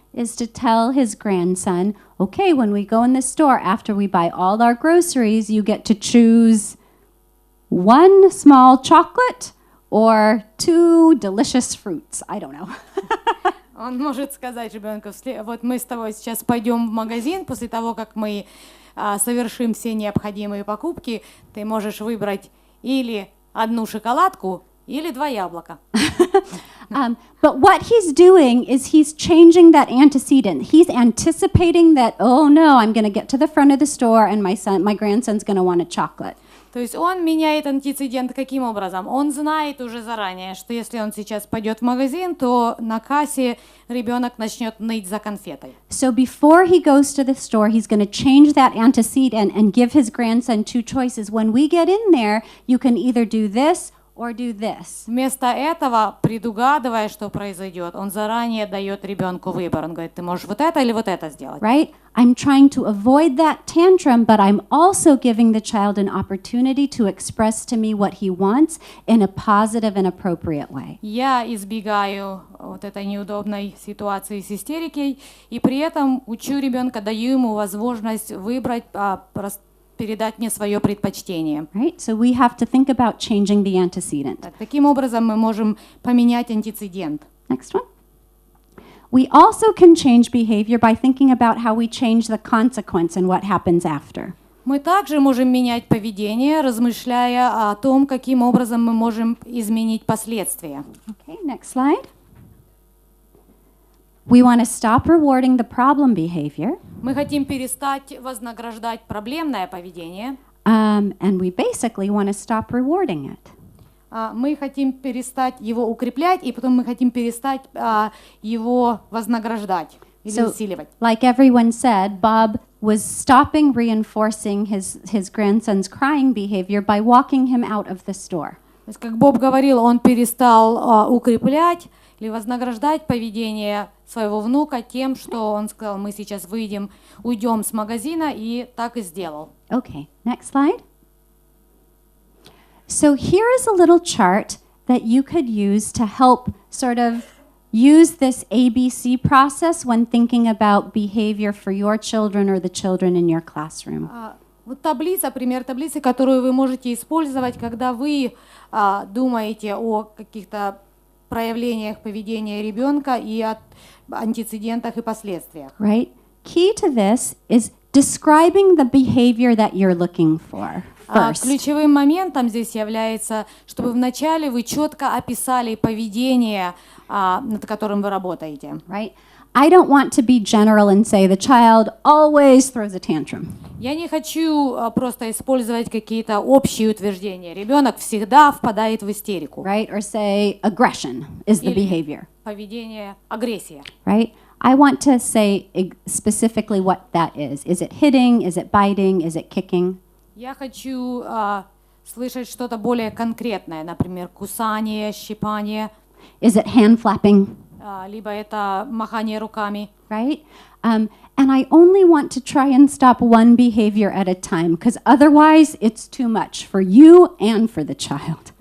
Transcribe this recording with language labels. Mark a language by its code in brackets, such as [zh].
[en] is to tell his grandson, okay, when we go in the store, after we buy all our groceries, you get to choose one small chocolate or 2 delicious fruits. I don't know. [ru] он может сказать ребенку, вот мы с тобой сейчас пойдем в магазин, после того, как мы совершим все необходимые покупки, ты можешь выбрать или одну шоколадку, или 2 яблока. [en] But what he's doing is he's changing that antecedent. He's anticipating that, oh no, I'm going to get to the front of the store and my grandson's going to want a chocolate. [ru] То есть он меняет антецедент каким образом? Он знает уже заранее, что если он сейчас пойдет в магазин, то на кассе ребенок начнет ныть за конфетой. [en] So before he goes to the store, he's going to change that antecedent and give his grandson 2 choices. When we get in there, you can either do this or do this. [ru] Вместо этого, предугадывая, что произойдет, он заранее дает ребенку выбор. Он говорит, ты можешь вот это или вот это сделать. [en] Right? I'm trying to avoid that tantrum, but I'm also giving the child an opportunity to express to me what he wants in a positive and appropriate way. [ru] Я избегаю вот этой неудобной ситуации с истерикой, и при этом учу ребенка, даю ему возможность выбрать, передать мне свое предпочтение. [en] Right? So we have to think about changing the antecedent. [ru] Таким образом мы можем поменять антецедент. [en] Next one. We also can change behavior by thinking about how we change the consequence and what happens after. [ru] Мы также можем менять поведение, размышляя о том, каким образом мы можем изменить последствия. [en] Okay, next slide. We want to stop rewarding the problem behavior. [ru] Мы хотим перестать вознаграждать проблемное поведение. [en] And we basically want to stop rewarding it. [ru] Мы хотим перестать его укреплять, и потом мы хотим перестать его вознаграждать или усиливать. [en] Like everyone said, Bob was stopping reinforcing his grandson's crying behavior by walking him out of the store. [ru] То есть, как Боб говорил, он перестал укреплять или вознаграждать поведение своего внука тем, что он сказал, мы сейчас уйдем с магазина, и так и сделал. [en] Okay, next slide. So here is a little chart that you could use to help sort of use this ABC process when thinking about behavior for your children or the children in your classroom. [ru] Вот таблица, пример таблицы, которую вы можете использовать, когда вы думаете о каких-то проявлениях поведения ребенка и о антецедентах и последствиях. [en] Right? Key to this is describing the behavior that you're looking for first. [ru] Ключевым моментом здесь является, чтобы вначале вы четко описали поведение, над которым вы работаете. [en] Right? I don't want to be general and say the child always throws a tantrum. [ru] Я не хочу просто использовать какие-то общие утверждения. Ребенок всегда впадает в истерику. [en] Right? Or say aggression is the behavior. [ru] Поведение, агрессия. [en] Right? I want to say specifically what that is. Is it hitting? Is it biting? Is it kicking? [ru] Я хочу слышать что-то более конкретное, например, кусание, щипание. [en] Is it hand flapping? [ru] Либо это махание руками. [en] Right? And I only want to try and stop one behavior at a time, because otherwise it's too much for you and for the child.